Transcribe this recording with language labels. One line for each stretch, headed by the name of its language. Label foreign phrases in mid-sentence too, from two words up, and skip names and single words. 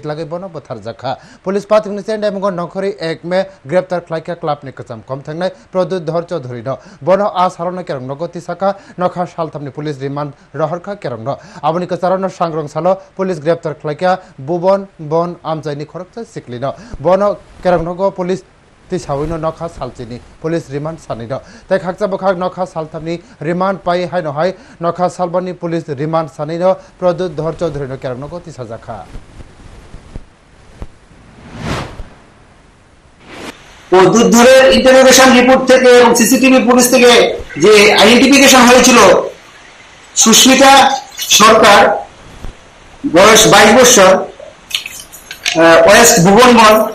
Kok Borok: लागै बनो बोथारजाखा पुलिस पातिमुंगनि से नेमुंगो नखरि 1 मे ग्रेप्तार खालायखा क्लाबनि कचम कमथेंनाय प्रदुद्धर चौधरी बनो आ सालनो केरंगनो गति साका नखा सालथामनि
English: police remand
Kok Borok: रहरखा केरंगनो आबनि कचारनो सांग्रं सालो पुलिस ग्रेप्तार खालायखा बुबन बन आमजायनि खरकसा सिक्लिनो बनो केरंगनो पुलिस तिसावैनो नखा सालचिनि
English: police remand
Kok Borok: सानिनो ताइ खाकचा बखाक नखा सालथामनि रिमांड पाइ हायनो हाय नखा सालबनि
English: police remand
Kok Borok: सानिनो प्रदुद्धर चौधरीनो केरंगनो तिसाजाखा
Bangla: প্রদ্যুৎধরের
English: interrogation report
Bangla: থেকে এবং
English: CCTV footage
Bangla: থেকে যে আইডেন্টিফিকেশন হয়েছিল সুস্মিতা সরকার বয়স 22 বছর ওয়েস্ট ভুবনবন